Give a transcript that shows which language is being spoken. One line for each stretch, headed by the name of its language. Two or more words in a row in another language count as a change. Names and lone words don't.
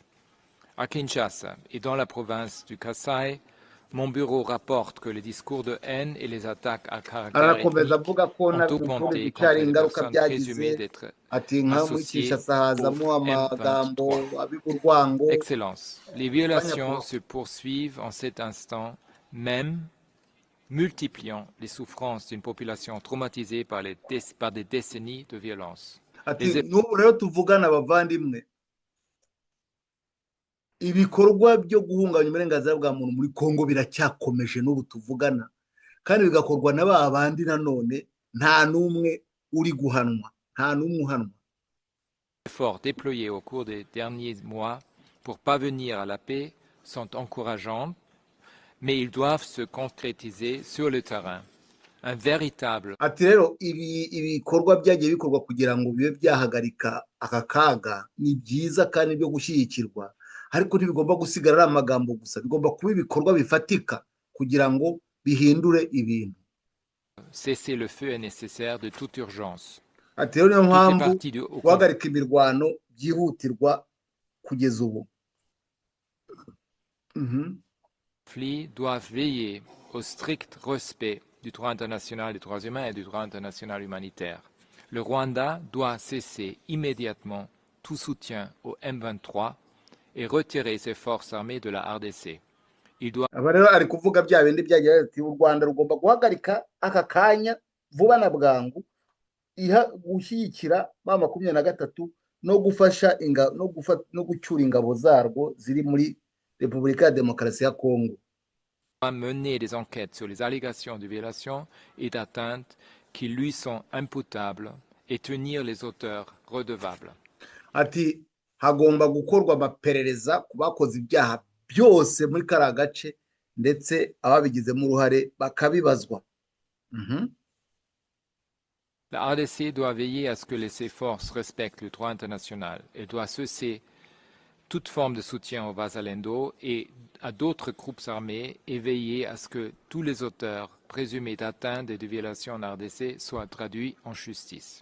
French: À Kinshasa et dans la province du Kasaï, mon bureau rapporte que les discours de haine et les attaques à caractère ethnique ont augmenté contre les personnes présumées d'être associées au M23. Excellence, les violations se poursuivent en cet instant même, multipliant les souffrances d'une population traumatisée par des décennies de violence.
Kinyarwanda: Ibikorwa byo guhungabanya uburenganzira bwa muntu muri Kongo biracyakomeje n'ubu tuvugana, kandi bigakorwa na ba bandi nanone nta numwe uri guhanwa, nta numwe uhanwa.
French: Les efforts déployés au cours des derniers mois pour parvenir à la paix sont encourageants, mais ils doivent se concrétiser sur le terrain. Un véritable.
Kinyarwanda: Ati rero ibikorwa byagiye bikorwa kugira ngo bibe byahagarika aka kaga ni byiza kandi byo gushyigikirwa, ariko ntibigomba gusigara ari amagambo gusa, bigomba kuba ibikorwa bifatika kugira ngo bihindure ibintu.
French: Cesser le feu est nécessaire de toute urgence.
Kinyarwanda: Ati rero niyo mpamvu guhagarika imirwano byihutirwa kugeza ubu.
French: Conflits doivent veiller au strict respect du droit international des droits humains et du droit international humanitaire. Le Rwanda doit cesser immédiatement tout soutien au M23 et retirer ses forces armées de la RDC. Il doit
Kinyarwanda: aba rero ari kuvuga bya bindi byagira ati u Rwanda rugomba guhagarika aka kanya vuba na bwangu gushyigikira ba 23 no gufasha no gucyura ingabo zarwo ziri muri Repubulika ya Demokarasi ya Kongo.
French: mener des enquêtes sur les allégations de violation et d'atteinte qui lui sont imputables et tenir les auteurs redevables.
Kinyarwanda: Ati hagomba gukorwa amaperereza ku bakoze ibyaha byose muri kariya gace ndetse ababigizemo uruhare bakabibazwa.
French: La RDC doit veiller à ce que ces forces respectent le droit international. Elle doit cesser toute forme de soutien au Wazalendo et à d'autres groupes armés et veiller à ce que tous les auteurs présumés d'atteinte et de violation en RDC soient traduits en justice.